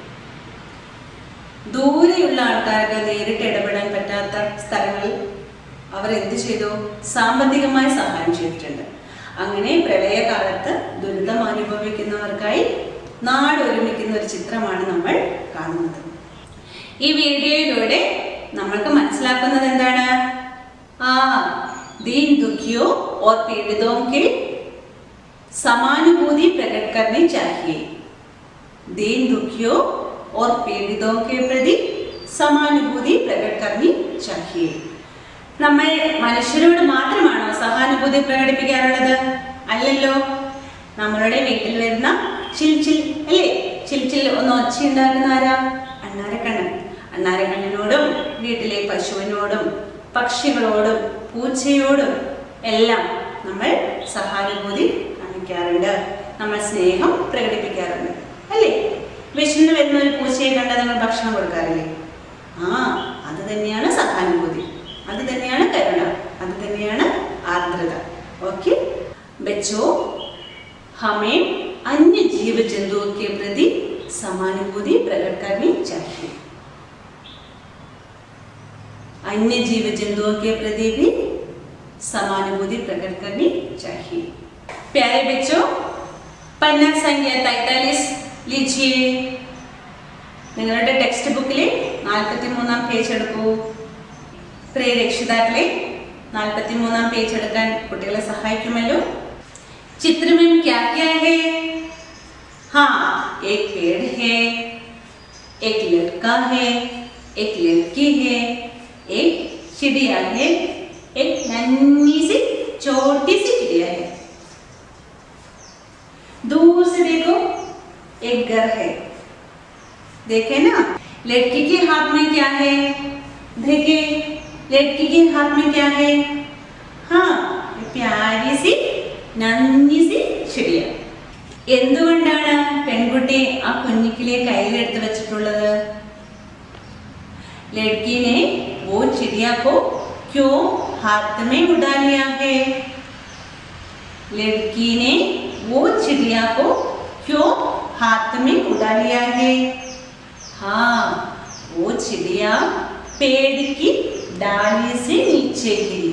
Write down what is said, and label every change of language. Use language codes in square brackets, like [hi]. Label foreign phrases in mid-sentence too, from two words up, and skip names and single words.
[ml] ദൂരെയുള്ള ആൾക്കാർക്ക് നേരിട്ട് ഇടപെടാൻ പറ്റാത്ത സ്ഥലങ്ങളിൽ അവർ എന്ത് ചെയ്തു? സാമ്പത്തികമായി സഹായം ചെയ്തിട്ടുണ്ട്. അങ്ങനെ പ്രളയകാലത്ത് ദുരിതം അനുഭവിക്കുന്നവർക്കായി നാട് ഒരുമിക്കുന്ന ഒരു ചിത്രമാണ് നമ്മൾ കാണുന്നത്. ഈ വീഡിയോയിലൂടെ നമ്മൾക്ക് മനസ്സിലാക്കുന്നത് എന്താണ്? [hi] दीन दुखियों और पीड़ितों के समानुभूति प्रकट करनी चाहिए. दीन दुखियों और पीड़ितों के प्रति समानुभूति प्रकट करनी चाहिए. [ml] നമ്മൾ മനുഷ്യരോട് മാത്രമാണോ സഹാനുഭൂതി പ്രകടിപ്പിക്കാറുള്ളത്? അല്ലല്ലോ. നമ്മളുടെ വീട്ടിൽ വരുന്ന ചിൽച്ചിൽ അല്ലേ? ചിൽച്ചിൽ ഒന്ന് ഒച്ചയുണ്ടാക്കുന്ന ആരാ? അണ്ണാരക്കണ്ണൻ. അണ്ണാരക്കണ്ണനോടും വീട്ടിലെ പശുവിനോടും പക്ഷികളോടും പൂച്ചയോടും എല്ലാം നമ്മൾ സഹാനുഭൂതി കാണിക്കാറുണ്ട്. നമ്മൾ സ്നേഹം പ്രകടിപ്പിക്കാറുണ്ട് അല്ലേ? വിശന്ന് വരുന്ന ഒരു പൂച്ചയെ കണ്ടാൽ നമ്മൾ ഭക്ഷണം കൊടുക്കാറില്ലേ? അത് തന്നെയാണ് സഹാനുഭൂതി, അത് തന്നെയാണ് കരുണ, അത് തന്നെയാണ് ആർദ്രത. [hi] ഓക്കെ बच्चों, हमें अन्य जीव जंतुओं के प्रति समानुभूति प्रकट करनी चाहिए. अन्य जीव जंतुओं के प्रति भी समानुभूति प्रकट करनी चाहिए. प्यारे बच्चों, पन्ना संख्या 43 लीजिए. [ml] നിങ്ങളുടെ [en] text book [ml] 43-ാം പേജ് എടുക്കൂ. പ്രിയ രക്ഷിതാക്കളെ, 43-ാം പേജ് എടുക്കാൻ കുട്ടികളെ സഹായിക്കുമല്ലോ. [hi] चित्र में क्या क्या है? एक पेड़ है, एक लड़का है, एक लड़की है, एक चिड़िया है, एक नन्ही सी छोटी सी चिड़िया है. दूर से देखो एक घर है. देखे ना? लड़की के हाथ में क्या है? देखे, लड़की के हाथ में क्या है? प्यारी सी नन्ही सी चिड़िया. [ml] എന്തുകൊണ്ടാണ് പെൺകുട്ടി ആ കുഞ്ഞിക്കിളിയെ കയ്യിലെടുത്ത് വെച്ചിട്ടുള്ളത്? [hi] लड़की ने वो चिड़िया को क्यों हाथ में उड़ा लिया है? लड़की ने वो चिड़िया को क्यों हाथ में उड़ा लिया है? वो चिड़िया पेड़ की डाली से नीचे गिरी.